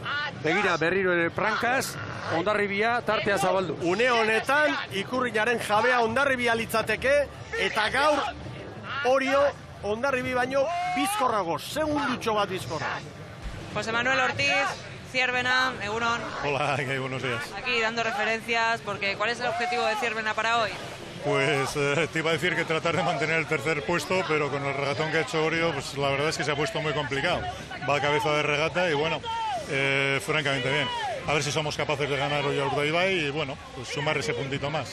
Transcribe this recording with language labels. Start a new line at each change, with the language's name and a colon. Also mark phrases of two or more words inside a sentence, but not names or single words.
Basque: Begira berriro ere prankaz, Hondarribia tartea zabaldu. Une honetan, ikurriñaren jabea Hondarribia litzateke, eta gaur Orio Hondarribi baino bizkorrago, segundutxo bat bizkorra. José Manuel Ortiz, Zierbena, egunon.
Spanish: Hola, buenos días. Aquí dando referencias, porque ¿cuál es el objetivo de Zierbena para hoy? Pues te iba a decir que tratar de mantener el tercer puesto, pero con el regatón que ha hecho Orio, pues la verdad es que se ha puesto muy complicado. Va a cabeza de regata y bueno, francamente bien. A ver si somos capaces de ganar hoy a Urdaibai y bueno, pues sumar ese puntito más.